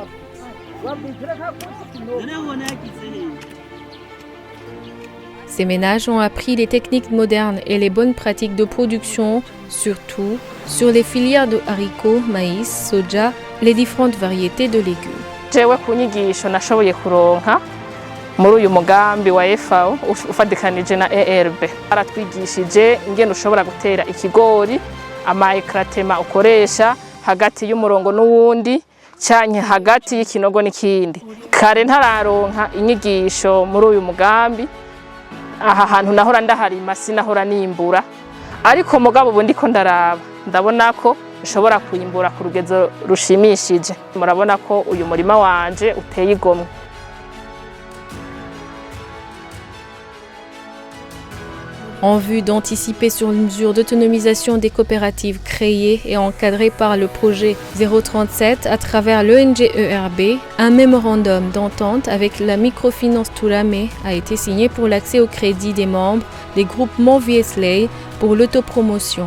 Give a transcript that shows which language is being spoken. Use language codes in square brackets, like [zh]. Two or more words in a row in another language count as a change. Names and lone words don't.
[fr] Ces ménages ont appris les techniques modernes et les bonnes pratiques de production, surtout sur les filières de haricots, maïs, soja, les différentes variétés de légumes. [rn] Jewe kunyigisho nashoboye kuronka muri uyu mugambi wa FAO ufadikanije na ERB. Baratwigishije ingene ushobora gutera ikigori, amaekratema ukoresha hagati y'umurongo n'uwundi, cyanye hagati y'ikinogo n'ikindi. Kare ntararonka inyigisho muri uyu mugambi, aha hantu nahora ndaharima sinahora nimbura, ariko mugabo ubu ndiko ndaraba ndabona ko ushobora kuyimbura ku rugezo rushimishije. Murabona ko uyu murima wanje uteye igomwe. [fr] En vue d'anticiper sur une mesure d'autonomisation des coopératives créées et encadrées par le projet 037 à travers l'ONG ERB, un mémorandum d'entente avec la microfinance Toulamé a été signé pour l'accès au crédit des membres des groupements VSLA pour l'autopromotion.